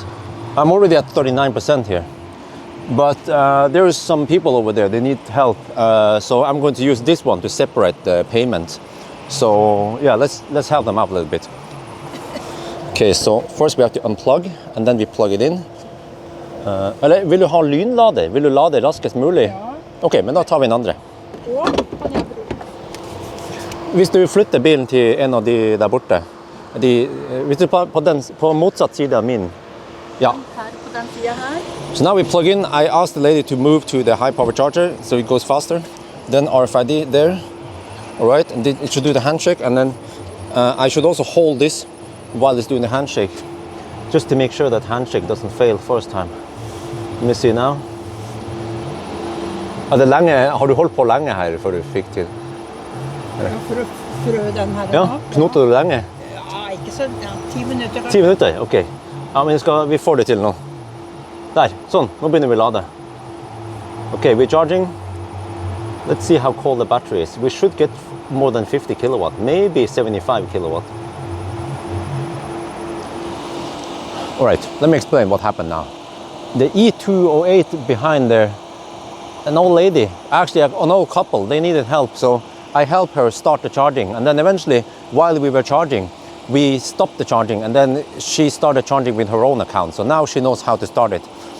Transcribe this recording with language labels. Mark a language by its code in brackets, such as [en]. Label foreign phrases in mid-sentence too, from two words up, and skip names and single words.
[en] I'm already at 39% here. But there is some people over there, they need help. So I'm going to use this one to separate the payment. So yeah, let's help them out a little bit. Okay, so first we have to unplug, and then we plug it in. [no] Eller vil du ha lynlader? Vil du lade raskest mulig? Ja. Ok, men da tar vi en andre. Hvis du flytter bilen til en av de der borte, hvis du på motsatt side av min, ja. Her på den siden her. [en] So now we plug in. I asked the lady to move to the high power charger so it goes faster. Then RFID there. All right, and it should do the handshake, and then I should also hold this while it's doing the handshake, just to make sure that handshake doesn't fail first time. Let me see now. [no] Har du holdt på lenge her før du fikk til? Ja, for å prøve den her. Ja, knotet du lenge? Ja, ikke så, ja, 10 minutter. 10 minutter, ok. Ja, men vi får det til nå. Der, sånn, nå begynner vi å lade. [en] Okay, we're charging. Let's see how cold the battery is. We should get more than 50 kilowatt, maybe 75 kilowatt. All right, let me explain what happened now. The e-2008 behind there, an old lady, actually an old couple, they needed help, so I helped her start the charging, and then eventually, while we were charging, we stopped the charging, and then she started charging with her own account, so now she knows how to start it.